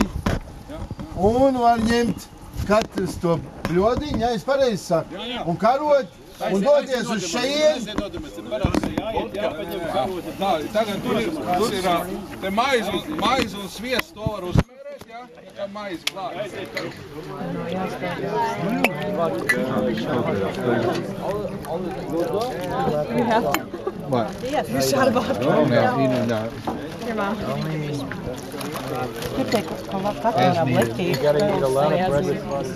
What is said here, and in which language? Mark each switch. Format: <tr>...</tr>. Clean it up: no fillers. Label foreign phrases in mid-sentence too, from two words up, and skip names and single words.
<lv>Un var ņemt katrs to bļodiņu, ja es pareizi saku, un karot, un doties uz šejieni. Tagad tur ir te maize un sviests, to var uzsmērēt, jā? Tā maize klāt.</lv> <en>What? Yes, you shot about it. Oh, no, he knew that. Your mom. You take a lot of You gotta eat a lot of bread with</en>